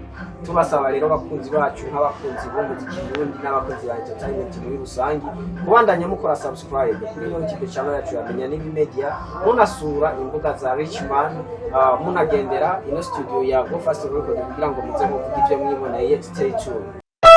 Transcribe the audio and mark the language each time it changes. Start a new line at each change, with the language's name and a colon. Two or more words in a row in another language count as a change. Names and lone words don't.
Rundi: Tubasaba rero bakunzi bacu nk'abakunzi b'umuziki n'undi n'abakunzi ba entertainment muri rusangi kubandanya mukora subscribe kuri YouTube channel yacu ya Menya Nibi Media munasura imbuga za Richman munagendera ino studio ya Go Fast Record kugira ngo muze muvuge ibyo mwiboneye.
English: Stay tuned.